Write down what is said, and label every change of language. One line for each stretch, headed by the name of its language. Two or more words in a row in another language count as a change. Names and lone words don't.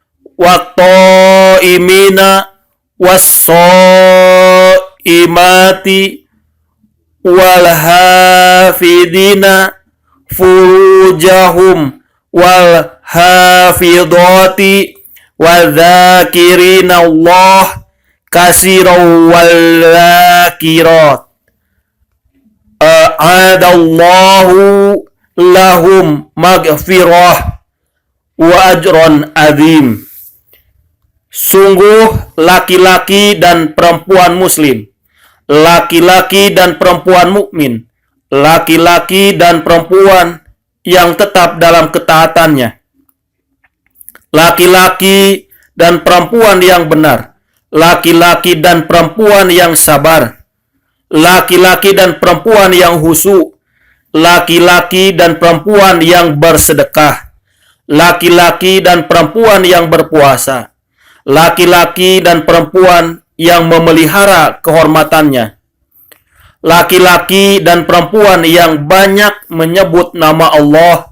Arabic: والصائمين والصائمات والحافظين فروجهم والحافظات والذاكرين الله كثيرا والذاكرات أعد الله لهم مغفرة وأجرا عظيما.
Indonesian: Sungguh laki-laki dan perempuan muslim, laki-laki dan perempuan mukmin, laki-laki dan perempuan yang tetap dalam ketaatannya, laki-laki dan perempuan yang benar, laki-laki dan perempuan yang sabar, laki-laki dan perempuan yang khusyuk, laki-laki dan perempuan yang bersedekah, laki-laki dan perempuan yang berpuasa, laki-laki dan perempuan yang memelihara kehormatannya, laki-laki dan perempuan yang banyak menyebut nama Allah.